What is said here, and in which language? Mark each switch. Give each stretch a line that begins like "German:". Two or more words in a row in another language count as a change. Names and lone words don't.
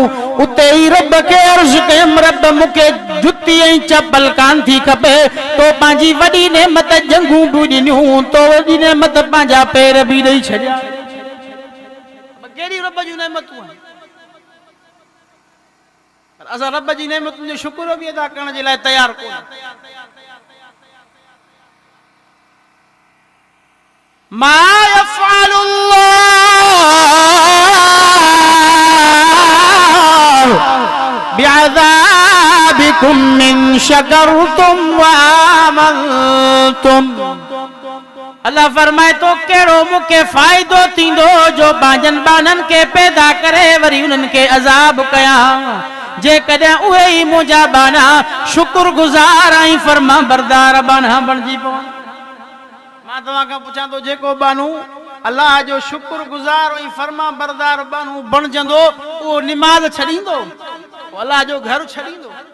Sindhi: उते ई रब खे अर्ज़ कयमि, रब मूंखे जुती ऐं चपल कान थी खपे, तो पंहिंजी वॾी नेमत जंघूं बि ॾिनियूं, तो वॾी नेमत पंहिंजा पेर बि ॾेई छॾिया। कहिड़ी रब जूं नेमतूं आहिनि, पर असां रब जी नेमतुनि जो शुक्र बि अदा करण जे लाइ तयार कोन।
Arabic: ما يفعل الله بعذابكم إن شكرتم وآمنتم.
Sindhi: अल्लाह फरमाए तो कहिड़ो मूंखे फ़ाइदो थींदो जो पंहिंजनि ॿारनि खे पैदा करे वरी उन्हनि खे अज़ाब कयां, जेकॾहिं उहे ई मुंहिंजा बाना शुक्र गुज़ार ऐं फर्मा बरदार बाना बणिजी पवनि। मां तव्हां खां पुछां थो, जेको बानू अल्लाह जो शुक्र गुज़ार ऐं फर्मा बरदार बानू बणजंदो, उहो निमाज़ छॾींदो, अल्लाह जो घर छॾींदो?